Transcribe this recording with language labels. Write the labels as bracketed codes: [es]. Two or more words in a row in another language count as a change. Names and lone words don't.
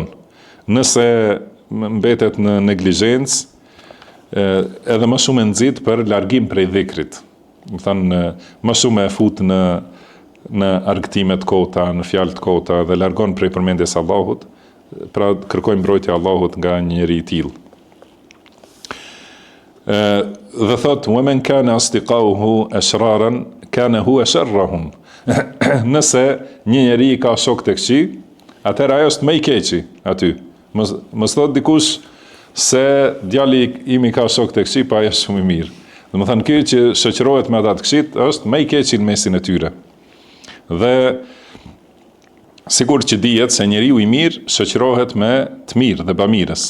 [sq] Nëse mbetet në neglizhencë, edhe më shumë e nxit për largim prej dhikrit. Do thënë më shumë e fut në argëtime të kota, në fjalë të kota dhe largon prej përmendjes së Allahut, pra kërkojmë mbrojtje Allahut nga një njeri i tillë. Dhe thot, [ar] وَمَنْ كَانَ أَصْدِقَاؤُهُ أَشْرَارًا كَانَ هُوَ شَرَّهُمْ. [sq] Nëse një njeri ka shok të këqij, atëherë ajo është më i keqi aty. Mos thot dikush se djali imi ka shok të këqij, pa ajo është shumë i mirë. Dhe më thënë, ky që shoqërohet me ata të këqit është më i keqi në mesin e tyre. Dhe sigur që dihet se njeriu i mirë shoqërohet me të mirë dhe bamirës.